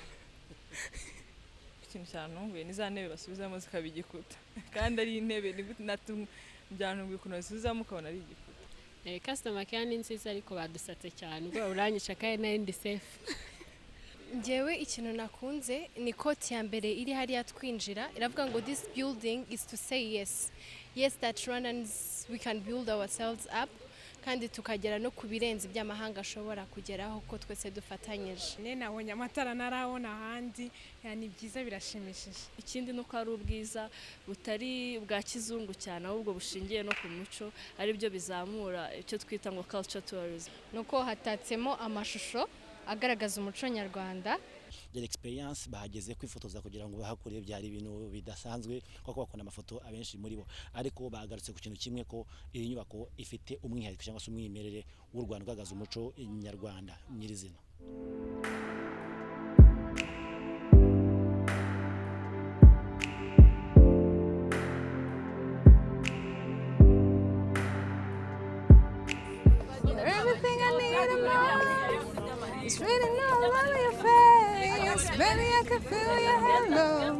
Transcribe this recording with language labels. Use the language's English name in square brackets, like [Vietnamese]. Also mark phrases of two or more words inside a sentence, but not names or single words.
[Kinyarwanda] Ikintu cyantunguye ni za ntebe basubizamo zikaba igikuta, kandi ari intebe byantunguye ukuntu basubizamo ukabona ari igikuta. [English] Customer care [Kinyarwanda] ni nziza ariko badusatse cyane, ubwo uranyisha kandi nari ndi safe. Njyewe ikintu nakunze ni koti ya mbere iri hariya twinjira, iravuga ngo [English] this building is to say yes that Rwandans we can build ourselves up, [Kinyarwanda] kandi tukagera no ku birenze by'amahanga ashobora kugeraho ko twese dufatanyije. Nabonye amatara narabona ahandi, yani byiza birashimishije. Ikindi nuko ari ubwiza butari bwa kizungu cyane, ahubwo bushingiye no ku muco, ari byo bizamura icyo twita ngo [English] culture tourism. [Kinyarwanda] Nuko hatatsemo amashusho agaragaza umuco nyarwanda. Experience bahageze kwifotoza kugira ngo bahakure byari ibintu bidasanzwe kuko bakona amafoto abenshi muri bo, ariko bagarutse ku kintu kimwe ko iyi nyubako ifite umwihariko cyangwa se umwimerere w'u Rwanda ugaragaza umuco nyarwanda nyirizina. [English] It's written all over your face, baby, I can feel your hello.